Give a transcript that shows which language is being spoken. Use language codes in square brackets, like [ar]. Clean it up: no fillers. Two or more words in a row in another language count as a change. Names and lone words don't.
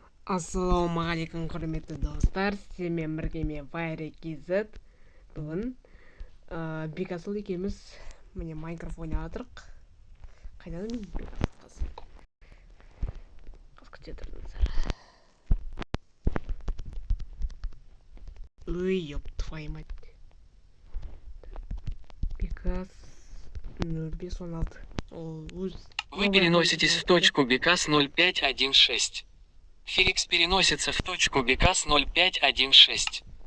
[kk] Ассалаумағалейкум құрметті достар, сіздермен бірге мен FireKZ. Бүгін Бекасыл екеуміз міне Майнкрафт ойнап жатырық. Қайдан мен Бекасыл қыз күте тұрдыңыздар. Ой, [ru] ёб твою мать. Бекас 0516. Вы переноситесь в точку Бекас 0516. Феликс переносится в точку Бекас 0516.